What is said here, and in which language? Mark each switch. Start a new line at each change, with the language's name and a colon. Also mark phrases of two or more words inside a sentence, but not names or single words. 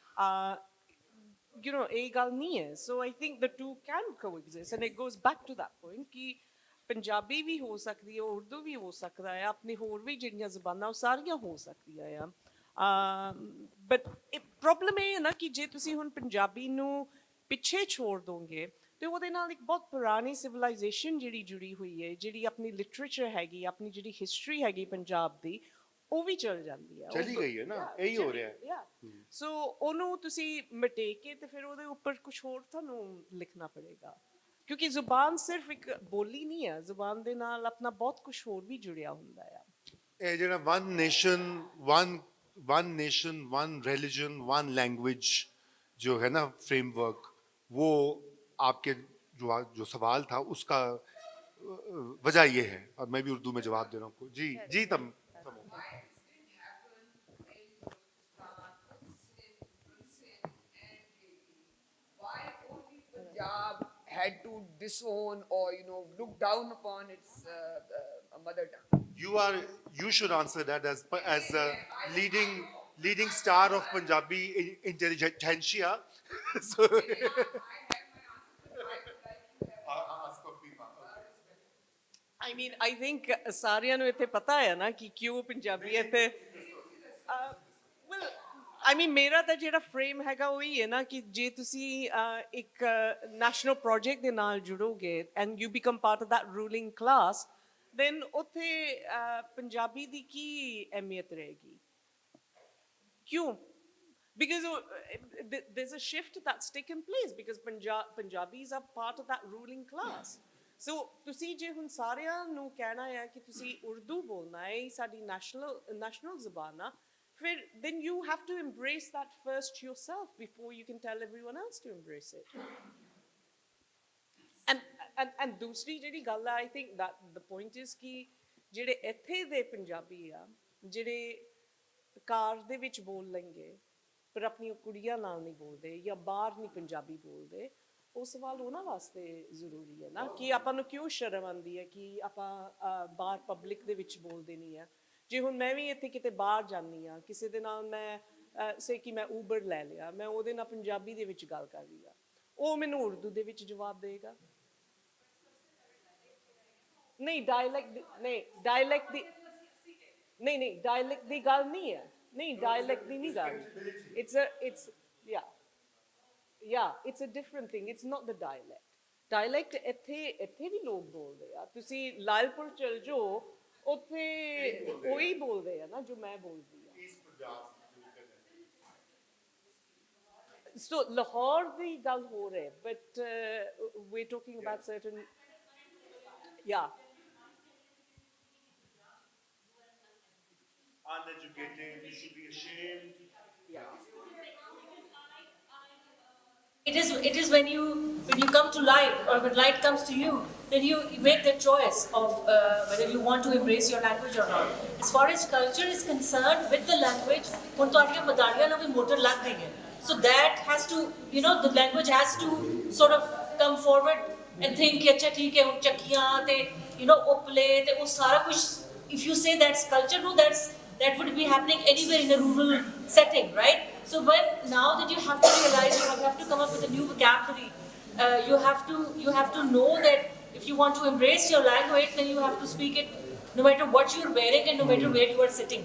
Punjabi: ਇਹ ਗੱਲ ਨਹੀਂ ਹੈ
English: so I think the two can coexist and it goes back to that point
Punjabi: ਕਿ ਪੰਜਾਬੀ ਵੀ ਹੋ ਸਕਦੀ ਹੈ ਉਰਦੂ ਵੀ ਹੋ ਸਕਦਾ ਹੈ ਆਪਣੀ ਹੋਰ ਵੀ ਜਿਹੜੀਆਂ ਜ਼ਬਾਨਾਂ ਉਹ ਸਾਰੀਆਂ ਹੋ ਸਕਦੀਆਂ ਆ
English: but problem
Punjabi: ਇਹ ਹੈ ਨਾ ਕਿ ਜੇ ਤੁਸੀਂ ਹੁਣ ਪੰਜਾਬੀ ਨੂੰ ਪਿੱਛੇ ਛੋੜ ਦੋਗੇ ਤੇ ਉਹਦੇ ਨਾਲ ਇੱਕ ਬਹੁਤ ਪੁਰਾਣੀ ਸਿਵਲਾਈਜੇਸ਼ਨ ਜਿਹੜੀ ਜੁੜੀ ਹੋਈ ਹੈ ਜਿਹੜੀ ਆਪਣੀ ਲਿਟਰੇਚਰ ਹੈਗੀ ਆਪਣੀ ਜਿਹੜੀ ਹਿਸਟਰੀ ਹੈਗੀ ਪੰਜਾਬ ਦੀ ਉਹ ਵੀ ਚਲ ਜਾਂਦੀ ਹੈ ਚਲੀ ਗਈ ਹੈ ਨਾ ਇਹੀ ਹੋ ਰਿਹਾ ਹੈ ਸੋ ਉਹਨੂੰ ਤੁਸੀਂ ਮਿਟੇ ਕੇ ਤੇ ਫਿਰ ਉਹਦੇ ਉੱਪਰ ਕੁਝ ਹੋਰ ਤੁਹਾਨੂੰ ਲਿਖਣਾ ਪੜੇਗਾ ਕਿਉਂਕਿ ਜ਼ੁਬਾਨ ਸਿਰਫ ਇੱਕ ਬੋਲੀ ਨਹੀਂ ਹੈ ਜ਼ੁਬਾਨ ਦੇ ਨਾਲ ਆਪਣਾ ਬਹੁਤ ਕੁਝ ਹੋਰ ਵੀ ਜੁੜਿਆ ਹੁੰਦਾ ਹੈ ਇਹ ਜਿਹੜਾ
English: one nation one religion one language
Urdu: جو ہے نا فریم ورک وہ آپ کے جو سوال تھا اس کا وجہ یہ ہے اور میں بھی اردو میں جواب دے رہا ہوں جی جی تم
English: Punjab had to disown or look down upon its mother tongue. You should answer that as a leading star of Punjabi intelligentsia. So I mean, I think
Punjabi: ਸਾਰਿਆਂ ਨੂੰ ਇੱਥੇ ਪਤਾ ਹੈ ਨਾ ਕਿ ਕਿਉਂ ਪੰਜਾਬੀ ਇੱਥੇ
English: well, I mean,
Punjabi: ਮੇਰਾ ਤਾਂ ਜਿਹੜਾ ਫਰੇਮ ਹੈਗਾ ਉਹ ਹੀ ਹੈ ਨਾ ਕਿ ਜੇ ਤੁਸੀਂ ਇੱਕ
English: national project
Punjabi: ਦੇ ਨਾਲ ਜੁੜੋਗੇ
English: and you become part of that ruling class
Punjabi: then ਉੱਥੇ ਪੰਜਾਬੀ ਦੀ ਕੀ ਅਹਿਮੀਅਤ ਰਹੇਗੀ ਕਿਉਂ
English: because there's a shift that's taken place because Punjabis are part of that ruling class so
Punjabi: ਤੁਸੀਂ ਜੇ ਹੁਣ ਸਾਰਿਆਂ ਨੂੰ ਕਹਿਣਾ ਹੈ ਕਿ ਤੁਸੀਂ ਉਰਦੂ ਬੋਲਣਾ ਹੈ ਸਾਡੀ national ਜ਼ਬਾਨ ਆ ਫਿਰ
English: then you have to embrace that first yourself before you can tell everyone else to embrace it
Punjabi: and ਦੂਸਰੀ ਜਿਹੜੀ ਗੱਲ ਆ
English: I think that the point is
Punjabi: ਕਿ ਜਿਹੜੇ ਇੱਥੇ ਦੇ ਪੰਜਾਬੀ ਆ ਜਿਹੜੇ ਕਾਰ ਦੇ ਵਿੱਚ ਬੋਲ ਲੈਂਗੇ ਪਰ ਆਪਣੀਆਂ ਕੁੜੀਆਂ ਨਾਲ ਨਹੀਂ ਬੋਲਦੇ ਜਾਂ ਬਾਹਰ ਨਹੀਂ ਪੰਜਾਬੀ ਬੋਲਦੇ ਉਹ ਸਵਾਲ ਉਹਨਾਂ ਵਾਸਤੇ ਜ਼ਰੂਰੀ ਹੈ ਨਾ ਕਿ ਆਪਾਂ ਨੂੰ ਕਿਉਂ ਸ਼ਰਮ ਆਉਂਦੀ ਹੈ ਕਿ ਆਪਾਂ ਬਾਹਰ ਪਬਲਿਕ ਦੇ ਵਿੱਚ ਬੋਲਦੇ ਨਹੀਂ ਆ ਜੇ ਹੁਣ ਮੈਂ ਵੀ ਇੱਥੇ ਕਿਤੇ ਬਾਹਰ ਜਾਂਦੀ ਹਾਂ ਕਿਸੇ ਦੇ ਨਾਲ ਮੈਂ ਸੇ ਕਿ ਮੈਂ ਊਬਰ ਲੈ ਲਿਆ ਮੈਂ ਉਹਦੇ ਨਾਲ ਪੰਜਾਬੀ ਦੇ ਵਿੱਚ ਗੱਲ ਕਰ ਰਹੀ ਆ ਉਹ ਮੈਨੂੰ ਉਰਦੂ ਦੇ ਵਿੱਚ ਜਵਾਬ ਦੇਗਾ ਨਹੀਂ ਡਾਇਲੈਕਟ ਦੀ ਗੱਲ ਨਹੀਂ ਹੈ ਨਹੀਂ ਡਾਇਲੈਕਟ ਦੀ ਨਹੀਂ ਗੱਲ
English: it's a different thing it's not the dialect
Punjabi: ਇੱਥੇ ਵੀ ਲੋਕ ਬੋਲਦੇ ਆ ਤੁਸੀਂ ਲਾਲਪੁਰ ਚਲ ਜਾਓ ਉੱਥੇ ਉਹੀ ਬੋਲਦੇ ਆ ਨਾ ਜੋ ਮੈਂ ਬੋਲਦੀ ਆ So Lahore the ਗੱਲ ਹੋ ਰਿਹਾ,
English: but we're talking about certain, yeah. Uneducated, you should be ashamed. It is when you come to light, or when light comes to you, then you make the choice of whether you want to embrace your language or not. As far as culture is concerned, with the language,
Punjabi: ਹੁਣ ਤੁਹਾਡੀਆਂ ਮਦਾਰੀਆਂ ਨੂੰ ਵੀ ਮੋਟਰ ਲੱਗ ਗਈ ਹੈ.
English: So that has to, the language has to sort of come forward and think
Punjabi: ਕਿ ਅੱਛਾ ਠੀਕ ਹੈ ਹੁਣ ਚੱਕੀਆਂ ਤੇ ਉਪਲੇ ਤੇ ਉਹ ਸਾਰਾ ਕੁਝ.
English: If you say that's culture, no, that would be happening anywhere in a rural setting, right? So now that you have to realize, you have to come up with a new vocabulary. You have to know that if you want to embrace your language, then you have to speak it no matter what you're wearing and no matter where you are sitting.